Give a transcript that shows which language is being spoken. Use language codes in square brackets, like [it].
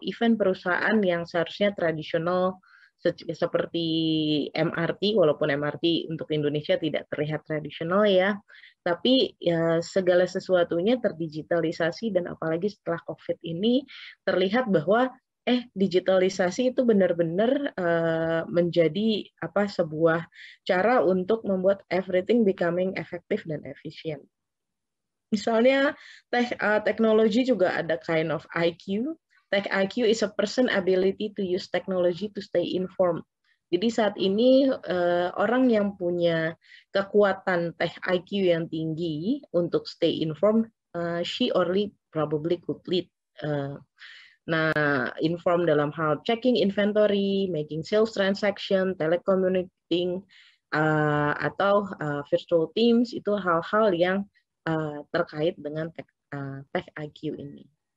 [id] Even perusahaan yang seharusnya tradisional seperti MRT, walaupun MRT untuk Indonesia tidak terlihat tradisional ya, tapi ya, segala sesuatunya terdigitalisasi, dan apalagi setelah COVID ini terlihat bahwa digitalisasi itu benar-benar menjadi sebuah cara untuk membuat [en] everything becoming effective [id] dan efisien. Misalnya teknologi juga ada [en] kind of [id] IQ. [en] Tech IQ is a person ability to use technology to stay informed. [id] Jadi saat ini orang yang punya kekuatan tech IQ yang tinggi untuk [en] stay informed, she or he probably could lead. Inform [id] dalam hal [en] checking inventory, making sales transaction, telecommunicating, atau virtual teams, [id] itu hal-hal yang terkait dengan [en] tech IQ ini.